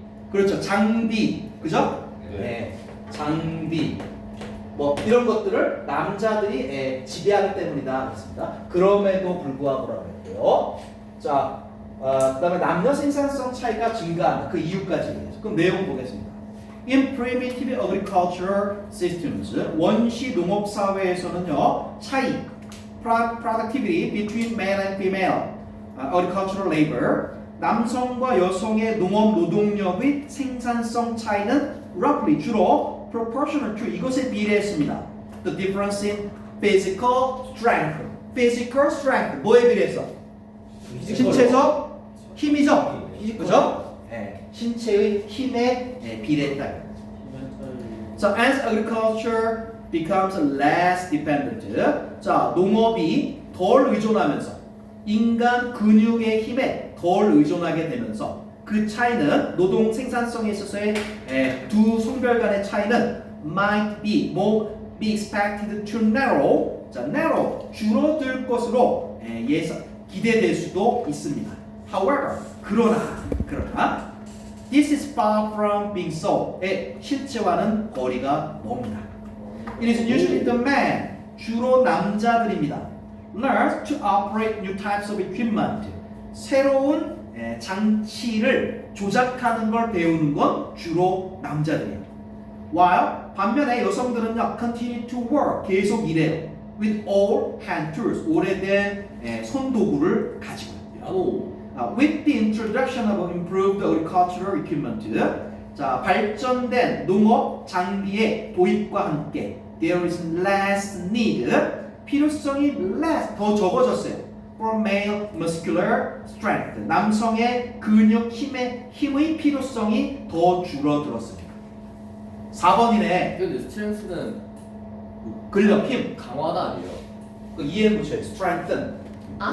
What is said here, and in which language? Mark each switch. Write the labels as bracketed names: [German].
[Korean] 그렇죠. 장비. 그죠? 네. 장비. 뭐 이런 것들을 남자들이 지배하기 때문이다 그랬습니다. 그럼에도 불구하고라고 했고요. 자, 그다음에 남녀 생산성 차이가 증가한다. 그 이유까지 얘기해서. 그럼 내용 보겠습니다. [English] In primitive agriculture systems, [Korean] 원시 농업 사회에서는요, 차이, [English] productivity between male and female agricultural labor, [Korean] 남성과 여성의 농업 노동력의 생산성 차이는 [English] roughly [Korean] 주로 [English] proportional to [Korean] 이것에 비례했습니다. [English] The difference in physical strength. physical strength [Korean] 뭐에 비례해서? 신체적 힘이죠. 그죠? 신체의 힘에 비례했다. [English] So as agriculture becomes less dependent. [Korean] 자, 농업이 덜 의존하면서 인간 근육의 힘에 덜 의존하게 되면서 그 차이는 노동 생산성에 있어서의 두 성별 간의 차이는 [English] might be expected to narrow. [Korean] 자, narrow 줄어들 것으로 기대될 수도 있습니다. [English] However, [Korean] 그러나 [English] this is far from being so. [Korean] 실제와는 거리가 멉니다. [English] It is usually the men, [Korean] 주로 남자들입니다. [English] Learn to operate new types of equipment. [Korean] 새로운 장치를 조작하는 걸 배우는 건 주로 남자들이에요. [English] While [Korean] 반면에 여성들은요, [English] continue to work, [Korean] 계속 일해요. [English] With all hand tools, [Korean] 오래된 손도구를 가지고. [English] With the introduction of improved agricultural equipment, [Korean] 자, 발전된 농업 장비의 도입과 함께 [English] there is less need, [Korean] 필요성이 [English] less, [Korean] 더 적어졌어요. [English] For male muscular strength, [Korean] 남성의 근육 힘의 필요성이 더 줄어들었습니다. 4번이네. 근데 스트렝스는 근력, 힘. 강화다 아니에요? 그 이해 붙여요. strengthen. 아하.